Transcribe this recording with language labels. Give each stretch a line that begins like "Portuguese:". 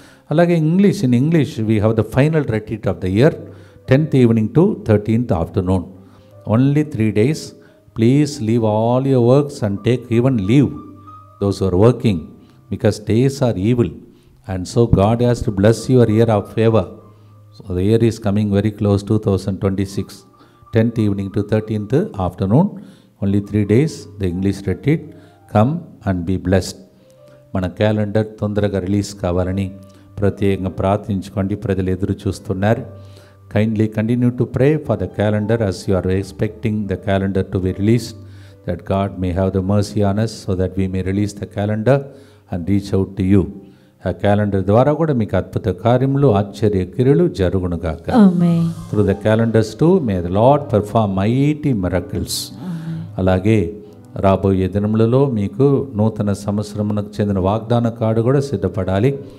Telugu: అలాగే
English: In English we have the final retreat of the year, 10th evening to 13th afternoon. Only 3 days. Please leave all your works and take even leave those are working, because days are evil and so God has to bless your year of favor. So the year is coming very close, 2026, 10th evening to 13th afternoon, only 3 days the English retreat. Come and be blessed.
Telugu: మన calendar తొందరగా release కావాలని ప్రత్యేకంగా ప్రార్థించుకోండి. ప్రజలు ఎదురు చూస్తున్నారు.
English: Kindly continue to pray for the calendar as you are expecting the calendar to be released, that God may have the mercy on us so that we may release the calendar and reach out to you.
Telugu: ఆ calendar ద్వారా కూడా మీకు అద్భుత కార్యములు, ఆశ్చర్య క్రియలు జరుగునుగాక. ఆమేన్.
English: Through the calendars to may the Lord perform mighty miracles.
Telugu: అలాగే రాబోయే దినములలో మీకు నూతన సంవత్సరమునకు చెందిన వాగ్దాన కార్డు కూడా సిద్ధపడాలి.